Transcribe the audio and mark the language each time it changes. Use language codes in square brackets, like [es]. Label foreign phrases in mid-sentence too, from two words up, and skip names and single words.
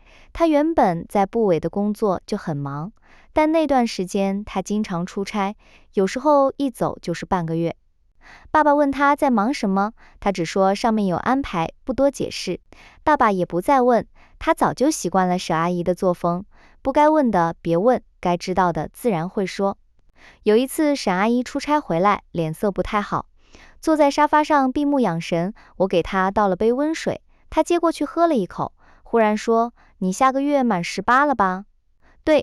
[zh] 她原本在部委的工作就很忙，但那段時間她經常出差，有時候一走就是半個月。爸爸問她在忙什麼，她只說上面有安排，不多解釋。爸爸也不再問，他早就習慣了沈阿姨的作風，不該問的別問，該知道的自然會說。有一次沈阿姨出差回來，臉色不太好，坐在沙發上閉目養神，我給她倒了杯溫水，她接過去喝了一口，忽然說：“你下個月滿18了吧？”“對。”